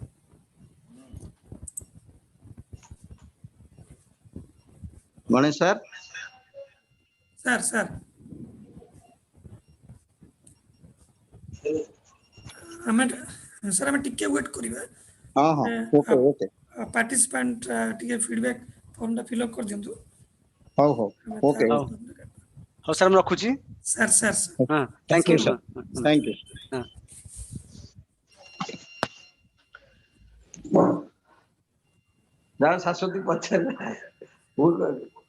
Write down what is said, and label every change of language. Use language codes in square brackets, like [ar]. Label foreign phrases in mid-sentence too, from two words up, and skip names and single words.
[en] Ganesh sir, Sir. Sir, I'm ଟିକେ wait କରିବା. okay. [or] Participant ଟିକେ [en] feedback form [or] ଟା [en] fill up [or] କରିଦିଅନ୍ତୁ. [en] Okay. [or] ହଉ ହଉ ସାର୍ ମୁଁ ରଖୁଛି। [en] Sir. ହଁ thank you sir. Thank you. [or] ହଁ ଯାହା ଶାଶ୍ୱତୀ ପଚାରିଲା ଭୁଲ କହିଲି।